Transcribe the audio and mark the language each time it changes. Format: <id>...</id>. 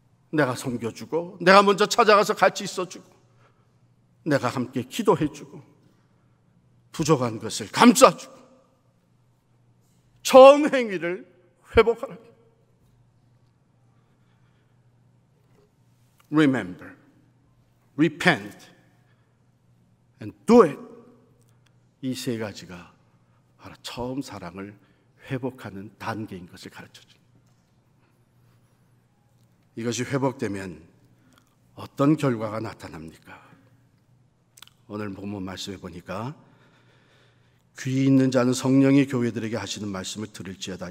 <ko>내가 섬겨주고, 내가 먼저 찾아가서 같이 있어주고, 내가 함께 기도해주고, 부족한 것을 감싸주고, 처음 행위를 회복하라.</ko> <en>Remember, repent, and do it.</en> <ko>이 세 가지가 바로 처음 사랑을 회복하는 단계인 것을 가르쳐줍니다. 이것이 회복되면 어떤 결과가 나타납니까? 오늘 본문 말씀해 보니까 귀 있는 자는 성령이 교회들에게 하시는 말씀을 들을지어다.</ko>